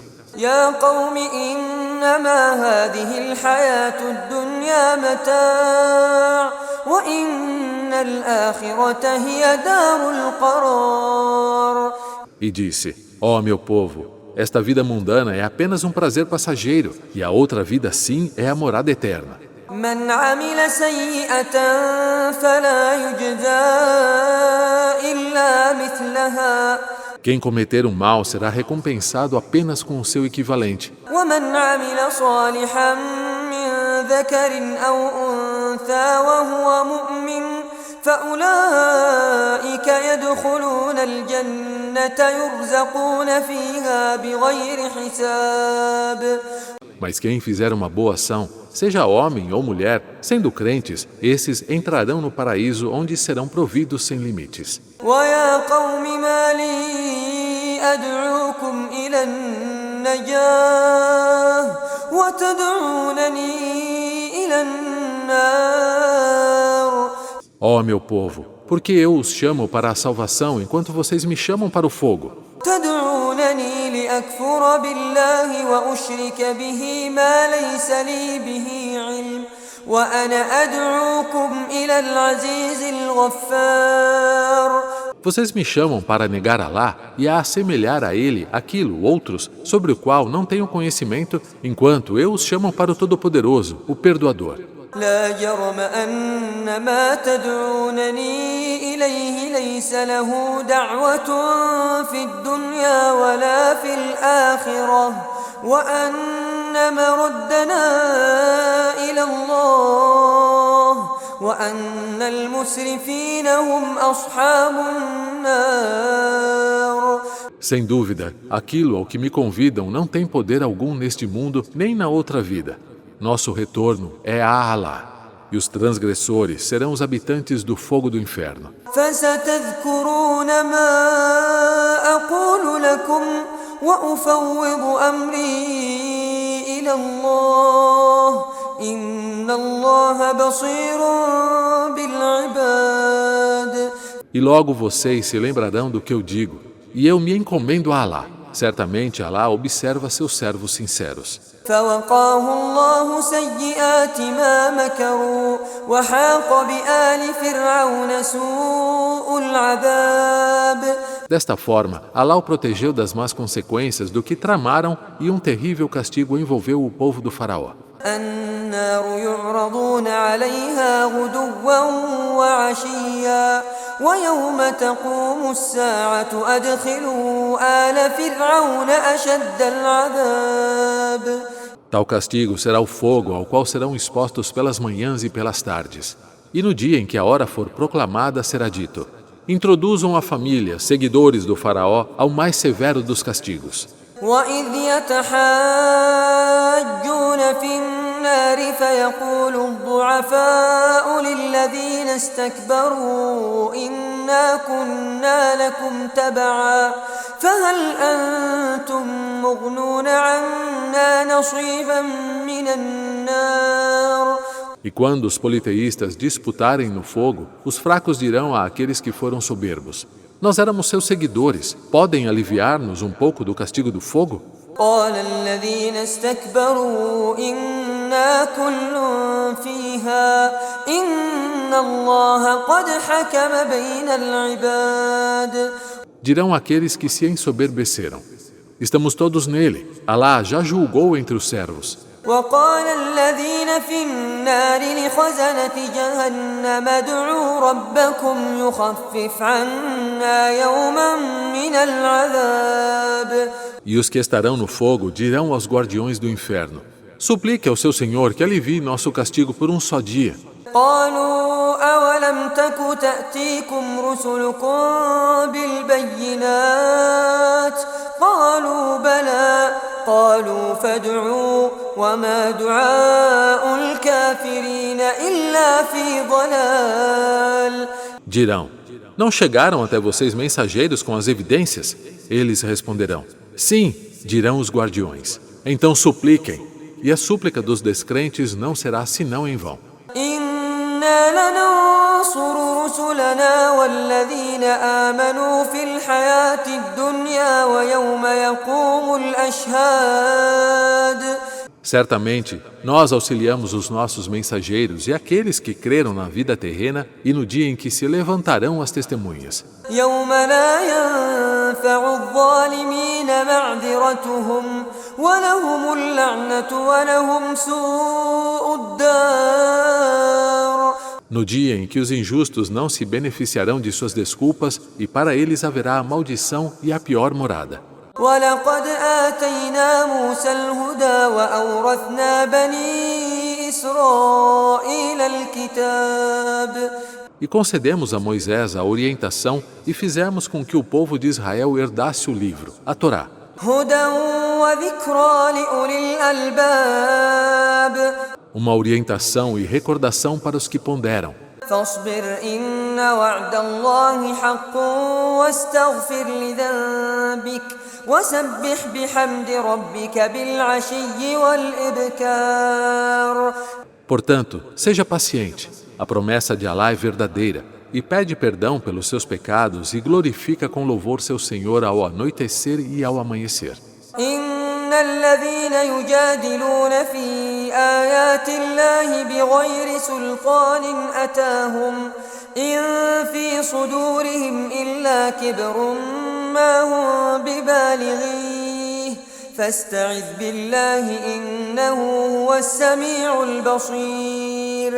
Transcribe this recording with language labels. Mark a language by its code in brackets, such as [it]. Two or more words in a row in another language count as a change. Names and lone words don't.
[ar] يا قوم إنما هذه الحياة الدنيا متاع وإن الآخرة هي دار القرار. [pt] E disse: Ó meu povo, esta vida mundana é apenas um prazer passageiro, e a outra vida sim é a morada eterna. [ar] من عمل سيئة فلا يجزى إلا مثلها [pt] Quem cometer um mal será recompensado apenas com o seu equivalente. [ar] ومن عمل صالحا من ذكر أو أنثى وهو مؤمن فأولئك يدخلون الجنة يرزقون فيها بغير حساب. [pt] Mas quem fizer uma boa ação, seja homem ou mulher, sendo crentes, esses entrarão no paraíso onde serão providos sem limites. [ar] ويا قوم ما لي أدعوكم إلى النجاة وتدعونني إلى النار. [pt] Ó meu povo, porque eu os chamo para a salvação enquanto vocês me chamam para o fogo? [ar] تدعونني لأكفر بالله وأشرك به ما ليس لي به علم وأنا أدعوكم إلى العزيز الغفار. [pt] Vocês me chamam para negar Alá e a assemelhar a ele aquilo, outros, sobre o qual não tenho conhecimento, enquanto eu os chamo para o Todo-Poderoso, o Perdoador. [ar] لا جرم أن ما تدعونني إليه ليس له دعوة في الدنيا ولا في الآخرة وأن مردنا إلى الله وأن المسرفين هم أصحاب النار. [pt] Sem dúvida, aquilo ao que me convidam não tem poder algum neste mundo nem na outra vida. Nosso retorno é a Alá, e os transgressores serão os habitantes do fogo do inferno. [ar] فستذكرون ما أقول لكم وأفوض أمري إلى الله إن الله بصير بالعباد. [pt] E logo vocês se lembrarão do que eu digo, e eu me encomendo a Alá. Certamente Alá observa seus servos sinceros. [ar] فوقاه الله سيئات ما مكروا وحاق بآل فرعون سوء العذاب. [pt] Desta forma, Alá o protegeu das más consequências do que tramaram e um terrível castigo envolveu o povo do faraó. [ar] النار يعرضون عليها غدوا وعشيا ويوم تقوم الساعة أدخلوا آل فرعون أشد العذاب. [pt] Tal castigo será o fogo ao qual serão expostos pelas manhãs e pelas tardes. E no dia em que a hora for proclamada será dito: introduzam a família, seguidores do faraó, ao mais severo dos castigos. [ar] وإذ يتحاجون في النار فيقول الضعفاء للذين استكبروا إنا كنا لكم تبعا فهل أنتم مغنون عنا نصيبا من النار [pt] E quando os politeístas disputarem no fogo, os fracos dirão àqueles que foram soberbos: nós éramos seus seguidores, podem aliviar-nos um pouco do castigo do fogo? [ar] قال الذين استكبروا إنا كل فيها إن الله قد حكم بين العباد. [pt] Dirão aqueles que se ensoberbeceram: estamos todos nele, Alá já julgou entre os servos. [ar] وقال الذين في النار لخزنة جهنم ادعوا ربكم يخفف عنا يوما من العذاب. [pt] E os que estarão no fogo dirão aos guardiões do inferno: suplique ao seu Senhor que alivie nosso castigo por um só dia. [ar] قالوا أولم تك تأتيكم رسلكم بالبينات قالوا بلى قالوا فادعوا وما دعاء الكافرين إلا في ضلال. [pt] Dirão: não chegaram até vocês mensageiros com as evidências? Eles responderão: sim, dirão os guardiões. Então supliquem, e a súplica dos descrentes não será senão em vão. [ar] إنا لننصر رسلنا والذين آمنوا في الحياة الدنيا ويوم يقوم الأشهاد. [pt] Certamente, nós auxiliamos os nossos mensageiros e aqueles que creram na vida terrena e no dia em que se levantarão as testemunhas. [ar] يوم لا ينفع الظالمين معذرتهم ولهم اللعنة ولهم سوء الدار. [pt] No dia em que os injustos não se beneficiarão de suas desculpas e para eles haverá a maldição e a pior morada. [ar] ولقد آتينا موسى الهدى وأورثنا بني إسرائيل الكتاب. [pt] E concedemos a Moisés a orientação e fizemos com que o povo de Israel herdasse o livro, a Torá. [ar] هدى وذكرى لأولي الألباب. [pt] Uma orientação e recordação para os que ponderam. [ar] فاصبر إن وعد الله حق واستغفر لذنبك وسبح بحمد ربك بالعشي والإبكار. [pt] Portanto, seja paciente. A promessa de Alá é verdadeira. E pede perdão pelos seus pecados e glorifica com louvor seu Senhor ao anoitecer e ao amanhecer. [ar] إن الذين يجادلون في آيات الله بغير سلطان أتاهم إن في صدورهم إلا كبر ما هم ببالغيه فاستعذ بالله إنه هو السميع البصير.